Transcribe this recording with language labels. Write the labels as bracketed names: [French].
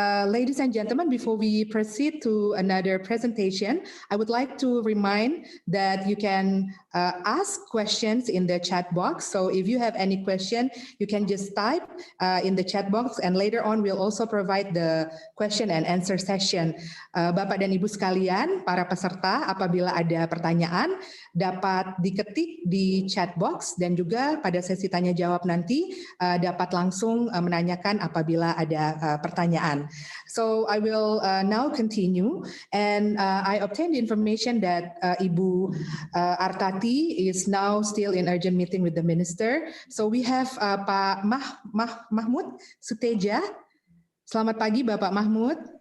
[English] Ladies and gentlemen, before we proceed to another presentation, I would like to remind that you can ask questions in the chat box. So if you have any question, you can just type in the chat box, and later on we'll also provide the question and answer session. [Indonesian] Bapak dan Ibu sekalian, para peserta, apabila ada pertanyaan dapat diketik di chat box, dan juga pada sesi tanya jawab nanti dapat langsung menanyakan apabila ada pertanyaan. [English] So I will now continue, and I obtained information that Ibu Artati is now still in urgent meeting with the minister. So we have Pak Mahmud Suteja. [Indonesian] Selamat pagi, Bapak Mahmud.